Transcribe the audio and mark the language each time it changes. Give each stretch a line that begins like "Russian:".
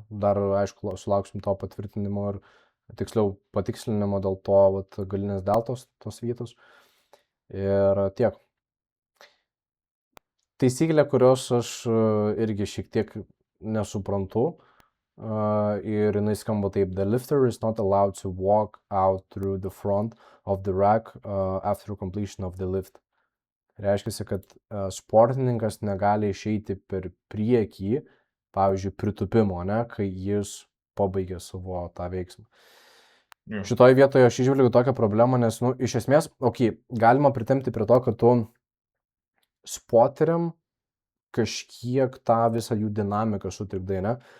Lithuanian: Dar, aišku, sulauksim to patvirtinimo ir tiksliau patikslinimo dėl to vat, galinės deltos, tos vietos. Ir tiek. Taisyklė, kurios aš irgi šiek tiek nesuprantu. Ir jinai skamba taip:
English: The lifter is not allowed to walk out through the front of the rack after completion of the lift.
Lithuanian: Reiškia, kad sportininkas negali išeiti per priekį, pavyzdžiui, pritupimo, ne, kai jis pabaigė savo tą veiksmą. Šitoje vietoje aš išvelgiu tokią problemą, nes, nu, iš esmės, galima pritemti prie to, kad tu spoteriam kažkiek tą visą jų dinamiką sutrikdai, ne?